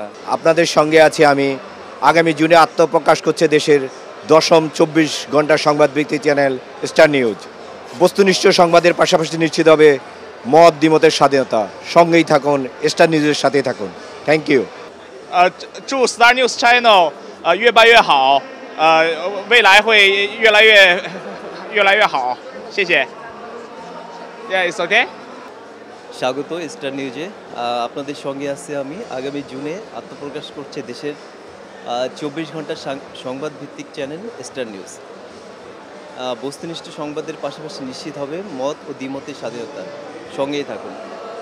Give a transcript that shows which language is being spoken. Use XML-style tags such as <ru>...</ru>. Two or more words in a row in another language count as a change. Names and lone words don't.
<bn>আপনাদের সঙ্গে আছি আমি। আগামী জুনে আত্মপ্রকাশ করছে দেশের 10ম 24 ঘন্টার সংবাদভিত্তিক চ্যানেল স্টার নিউজ। বস্তুনিষ্ঠ সংবাদের পাশাপাশি নিশ্চিত হবে মত দ্বিমতের স্বাধীনতা। সঙ্গেই থাকুন, স্টার নিউজের সাথেই থাকুন।</bn> <en>thank you.</en> <zh>祝 Star News Channel 越办越好，未来会越来越好，谢谢。</zh> <en>Yeah, it's okay.</en> <bn>স্বাগত স্টার নিউজে, আপনাদের সঙ্গে আছি আমি। আগামী জুনে আত্মপ্রকাশ করছে দেশের 24 ঘন্টার সংবাদ ভিত্তিক চ্যানেল স্টার নিউজ। বস্তুনিষ্ঠ সংবাদের পাশাপাশি নিশ্চিত হবে মত ও দ্বিমতের স্বাধীনতা।</bn>